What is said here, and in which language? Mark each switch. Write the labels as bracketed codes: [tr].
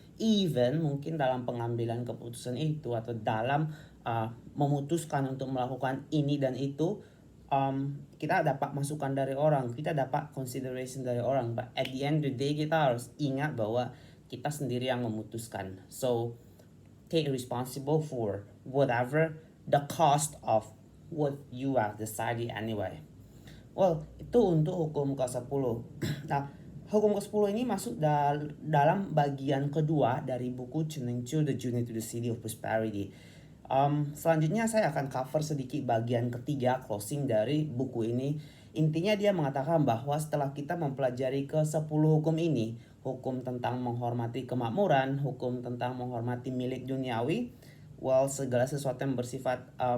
[id] Even mungkin dalam pengambilan keputusan itu atau dalam memutuskan untuk melakukan ini dan itu, kita dapat masukan dari orang, kita dapat consideration dari orang, [en] but at the end of the day [id] kita harus ingat bahwa kita sendiri yang memutuskan. [en] So take responsible for whatever the cost of what you have decided anyway. [id] Well, itu untuk hukum ke-10. Nah, hukum ke-10 ini masuk dalam bagian kedua dari buku Cheng Chu, The Journey to the City of Prosperity. Selanjutnya saya akan cover sedikit bagian ketiga, closing dari buku ini. Intinya dia mengatakan bahwa setelah kita mempelajari ke-10 hukum ini, hukum tentang menghormati kemakmuran, hukum tentang menghormati milik duniawi, well, segala sesuatu yang bersifat